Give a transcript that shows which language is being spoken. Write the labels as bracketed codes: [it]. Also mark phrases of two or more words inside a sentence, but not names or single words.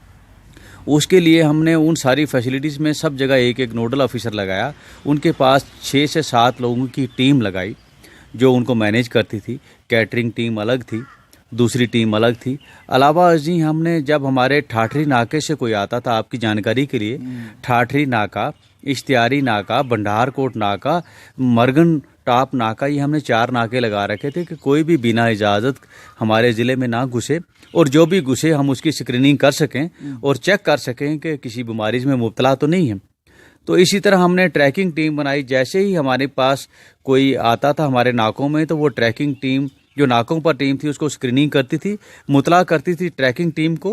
[hi] उसके लिए हमने उन सारी फैसिलिटीज़ में सब जगह एक एक [en] nodal officer [hi] लगाया, उनके पास 6 से 7 लोगों की टीम लगाई जो उनको मैनेज करती थी। [en] catering team [hi] अलग थी, दूसरी टीम अलग थी। अलावा जी हमने जब हमारे ठाठरी नाके से कोई आता था, आपकी जानकारी के लिए, ठाठरी नाका, इश्तियारी नाका, भंडारकोट नाका, मरगन टॉप नाका, ये हमने 4 नाके लगा रखे थे कि कोई भी बिना इजाज़त हमारे ज़िले में ना घुसे, और जो भी घुसे हम उसकी स्क्रीनिंग कर सकें और चेक कर सकें कि किसी बीमारी में मुब्तला तो नहीं है। तो इसी तरह हमने [en] tracking team [hi] बनाई। जैसे ही हमारे पास कोई आता था हमारे नाकों में, तो वो [en] tracking team [hi] जो नाकों पर टीम थी उसको स्क्रीनिंग करती थी, मुतला करती थी [en] tracking team [hi] को।